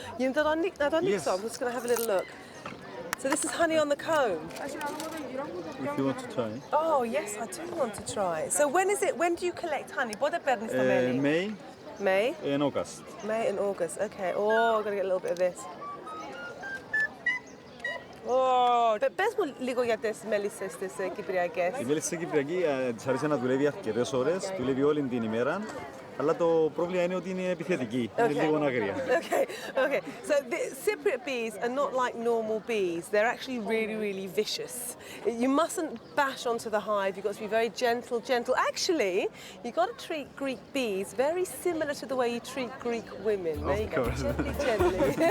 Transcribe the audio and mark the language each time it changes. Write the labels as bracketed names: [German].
[English] Yes. I'm just going to have a little look. So this is honey on the comb. If you want to try. Oh yes, I do want to try. So when do you collect honey? May. May? And August. May and August, okay. Oh, I'm going to get a little bit of this. [Greek] Oh, πες μου λίγο για τις μέλισσες τις κυπριακές. Η μέλισσα κυπριακή της αρέσει να δουλεύει αρκετές ώρες, δουλεύει όλη την ημέρα, αλλά το πρόβλημα είναι ότι είναι επιθετική, είναι λίγο άγρια. [English] Okay. So the Cypriot bees are not like normal bees. They're actually really, really vicious. You mustn't bash onto the hive. You've got to be very gentle. Actually, you've got to treat Greek bees very similar to the way you treat Greek women. There you go, gently.